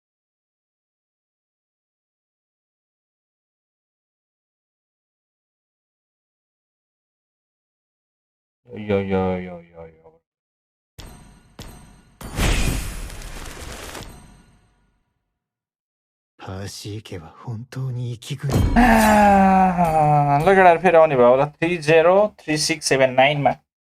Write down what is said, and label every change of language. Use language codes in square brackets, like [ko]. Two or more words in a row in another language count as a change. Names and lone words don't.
[ne] यो। [ja] パーシー家は本当に息苦い。 [ne] ल केटाहरु फेरि आउने भयो होला 303679 मा।